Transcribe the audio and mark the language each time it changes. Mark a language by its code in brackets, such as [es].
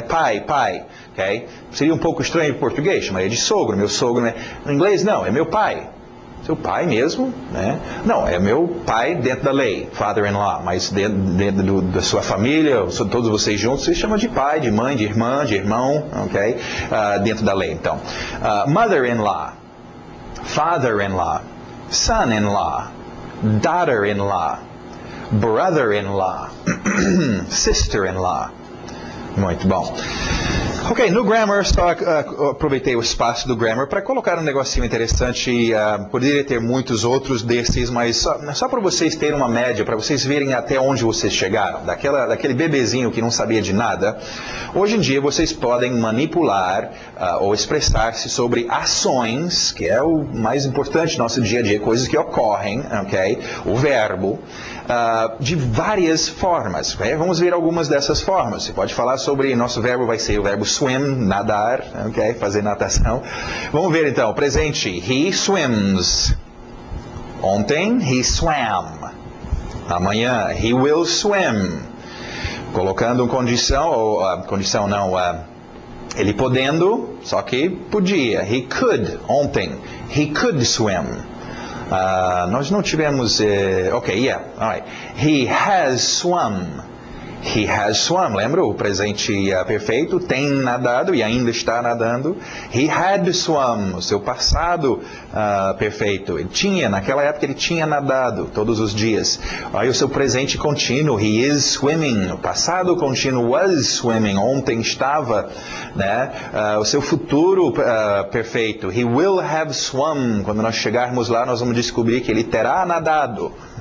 [pt] Pai, ok? Seria um pouco estranho em português, chamar ele de sogro, meu sogro, né? Em inglês não, é meu pai. Seu pai mesmo, né? Não, é meu pai dentro da lei, father-in-law, mas dentro da sua família, todos vocês juntos, você chama de pai, de mãe, de irmã, de irmão, ok? Dentro da lei, então. [en] Mother-in-law, father-in-law, son-in-law, daughter-in-law, brother-in-law, sister-in-law. [pt] Muito bom. Ok, no Grammar, só aproveitei o espaço do Grammar para colocar um negocinho interessante. Poderia ter muitos outros desses, mas só para vocês terem uma média, para vocês verem até onde vocês chegaram. Daquele bebezinho que não sabia de nada. Hoje em dia vocês podem manipular ou expressar-se sobre ações, que é o mais importante no nosso dia a dia, coisas que ocorrem, ok? O verbo, de várias formas. Okay? Vamos ver algumas dessas formas. Você pode falar sobre, nosso verbo vai ser o verbo swim, nadar, ok? Fazer natação. Vamos ver então, presente, [en] he swims. Ontem, he swam. Amanhã, he will swim. [pt] Colocando condição, ou condição não, ele podendo, só que podia. [en] He could, ontem, he could swim. [pt] Nós não tivemos, [en] alright. He has swum. He has swum, [pt] lembra o presente perfeito? Tem nadado e ainda está nadando. [en] He had swum, [pt] o seu passado perfeito. Ele tinha, naquela época ele tinha nadado todos os dias. Aí o seu presente contínuo, [en] he is swimming. [pt] O passado contínuo was swimming, ontem estava, né? O seu futuro perfeito, [en] he will have swum. [pt] Quando nós chegarmos lá, nós vamos descobrir que ele terá nadado.